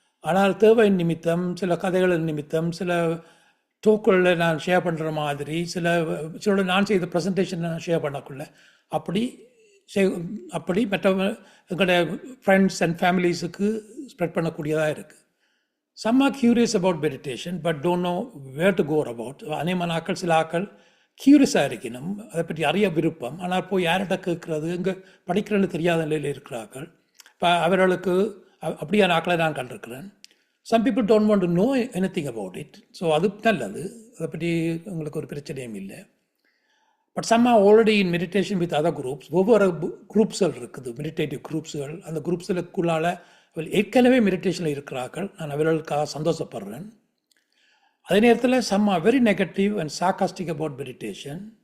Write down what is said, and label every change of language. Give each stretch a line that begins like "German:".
Tamil: ஆனால் தேவை நிமித்தம், சில கதைகளின் நிமித்தம், சில டோக்களில் நான் ஷேர் பண்ணுற மாதிரி, சில நான் செய்த ப்ரெசன்டேஷன் நான் ஷேர் பண்ணக்குள்ள அப்படி மற்றவங்க எங்களோட ஃப்ரெண்ட்ஸ் அண்ட் ஃபேமிலிஸுக்கு ஸ்ப்ரெட் பண்ணக்கூடியதாக இருக்குது.
English: Some are curious about meditation but don't know where to go about.
Tamil: அநேகமான ஆக்கள், சில ஆக்கள் கியூரியஸாக இருக்கணும், அதை பற்றி அறிய விருப்பம். ஆனால் போய் யார்கிட்ட கேட்குறது, இங்கே படிக்கிறேன்னு தெரியாத நிலையில் இருக்கிறார்கள். இப்போ அவர்களுக்கு அப்படியான ஆக்களை நான் கண்டிருக்கிறேன்.
English: Some people don't want to know anything about it.
Tamil: So அது நல்லது, அதை பற்றி உங்களுக்கு ஒரு பிரச்சனையும் இல்லை.
English: But some are already in meditation with other groups.
Tamil: ஒவ்வொரு குரூப்ஸ்கள் இருக்குது, மெடிடேட்டிவ் குரூப்ஸ்கள். அந்த குரூப்ஸுக்குள்ளால் ஏற்கனவே மெடிடேஷனில் இருக்கிறார்கள். நான் அவர்களுக்காக சந்தோஷப்படுறேன். அதே நேரத்தில்
English: some are very negative and sarcastic about meditation.